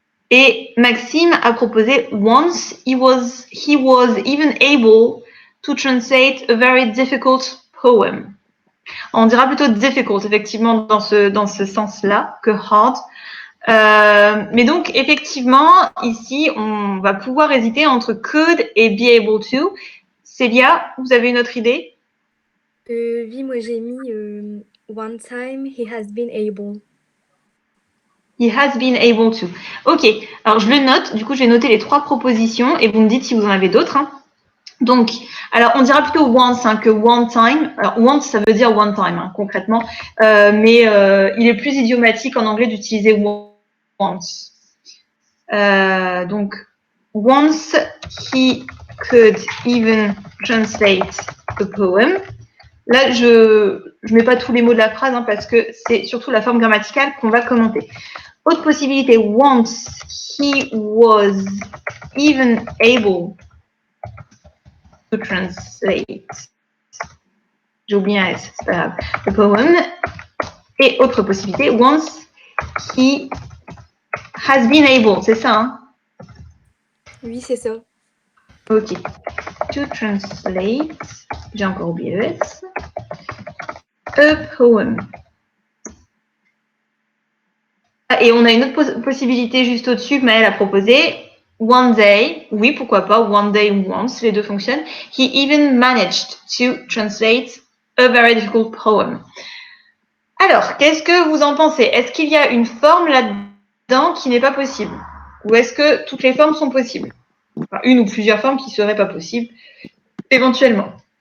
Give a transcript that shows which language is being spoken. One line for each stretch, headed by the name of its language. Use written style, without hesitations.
French: Et Maxime a proposé
English: once he was even able to translate a very difficult poem.
French: On dira plutôt difficult, effectivement, dans ce sens-là, que hard. Mais donc, effectivement, ici, on va pouvoir hésiter entre could et be able to. Célia, vous avez une autre idée? Oui, moi j'ai mis
English: one time he has been able. He has been able to.
French: Ok, alors je le note. Du coup, je vais noter les trois propositions et vous me dites si vous en avez d'autres. Hein. Donc, alors on dira plutôt once que
English: one time.
French: Alors once, ça veut dire one time hein, concrètement, mais il est plus idiomatique en anglais d'utiliser once.
English: Donc once he could even translate a poem.
French: Là, je mets pas tous les mots de la phrase hein, parce que c'est surtout la forme grammaticale qu'on va commenter. Autre possibilité,
English: once he was even able to translate.
French: J'ai oublié un S, c'est pas grave.
English: The poem.
French: Et autre possibilité,
English: once he has been able,
French: c'est ça, hein? Oui, c'est ça. Ok.
English: To translate,
French: j'ai encore oublié le S.
English: A poem.
French: Et on a une autre possibilité juste au-dessus que Maëlle a proposé.
English: One day,
French: oui, pourquoi pas,
English: one day once,
French: les deux fonctionnent.
English: He even managed to translate a very difficult poem.
French: Alors, qu'est-ce que vous en pensez? Est-ce qu'il y a une forme là-dedans qui n'est pas possible? Ou est-ce que toutes les formes sont possibles? Enfin, une ou plusieurs formes qui ne seraient pas possibles, éventuellement.